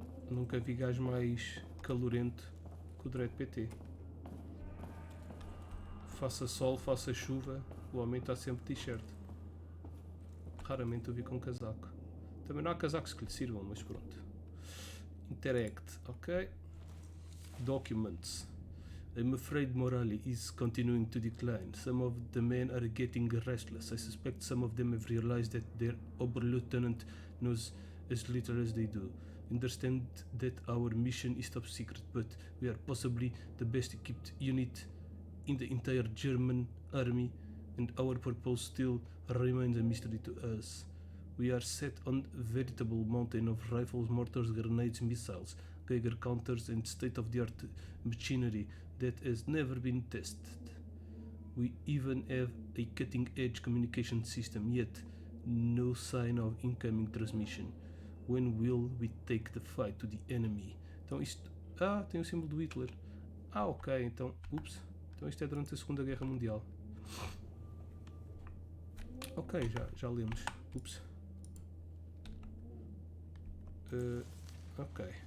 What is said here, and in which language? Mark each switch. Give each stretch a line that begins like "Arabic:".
Portuguese: Nunca vi gajo mais calorento que o Dread PT. Faça sol, faça chuva, o homem está sempre de t-shirt. Raramente o vi com casaco. Também não há casacos que lhe sirvam, mas pronto.
English: Interact, ok. Documents. I'm afraid morale is continuing to decline. Some of the men are getting restless. I suspect some of them have realized that their Oberlieutenant knows as little as they do. Understand that our mission is top secret, but we are possibly the best equipped unit in the entire German army, and our purpose still remains a mystery to us. We are set on a veritable mountain of rifles, mortars, grenades, missiles, Geiger counters, and state-of-the-art machinery that has never been tested. We even have a cutting-edge communication system, yet no sign of incoming transmission. When will we take the fight to the enemy?
Portuguese: Então isto... Ah, tem o símbolo do Hitler. Ah, ok, então... Ups. Então isto é durante a Segunda Guerra Mundial. Ok, já lemos. Ups. Ok.